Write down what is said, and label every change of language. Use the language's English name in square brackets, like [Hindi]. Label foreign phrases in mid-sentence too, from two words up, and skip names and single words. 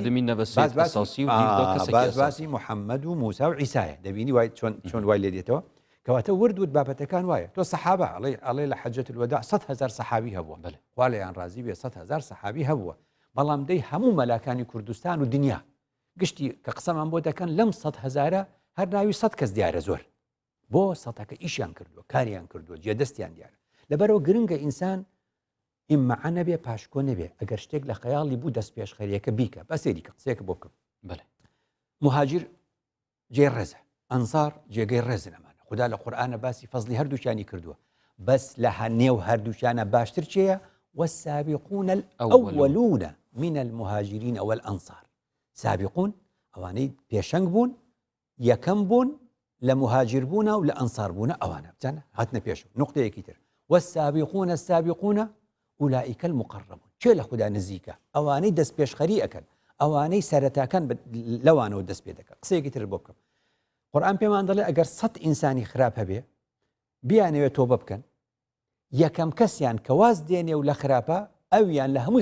[Central Kurdish] باسی محەممەد و موسا و عیسایە دەبینی وای چۆن وای لێ دێتەوە کەواتە وردوت بابەتەکان وایە تۆ سەحابە ئەڵێ لە حەجەت الوداع 100 هزار سەحابی هەبووە خوا لەیان ڕازی بێ 100 هزار سەحابی هەبووە بەڵام دەی هەموو مەلاکانی کوردستان و دنیا گشتی کە قسەمان بۆ دەکەن لەم 100 هزارە هەر ناوی 100 کەس دیارە زۆر بۆ 100ەکە ئیشیان کردووە کاریان کردووە جێدەستیان دیارە لەبەرەوە گرنگە ئینسان ئیممەعە نەبێ پاشکۆ نەبێ ئەگەر شتێک لە خەیاڵی بوو دەست پێشخەریەکە بیکە بەسێری کە قسەیەکە بۆ بکەم مهاجر جێ ڕێزە ئەنسار جێگەی ڕێزن ئەمانە خدا لە قورئانە باسی فەزلی هەردووچانی کردووە بەس لە هەنێو هەردووچانە باشتر چێیە [Arabic] والسابقون الأولون من المهاجرين والأنصار [Central Kurdish] سابقون ئەوانەی پێشەنگ بوون یەکەم بوون لە مهاجر بوونە و لە ئەنسار بوونە ئەوانە بزانە هاتنە پێش نقطەیەکی تر [Arabic] والسابقون السابقون أولئك المقربون [Central Kurdish] چێ لە خوددا نزیکە ئەوانەی دەست پێشخەری ئەکەن ئەوانەی سەرەتاکان لەوانەوە دەست پێ دەکەن قسەیەکی تر بۆ بکەم قورئان پێمان دەڵێ ئەگەر 100 ئینسانی خراپ هەبێ بیانەوێت تۆبە بکەن یەکەم کەسیان کە واز دێنێ و لە خراپە ئەویان لە هەمووی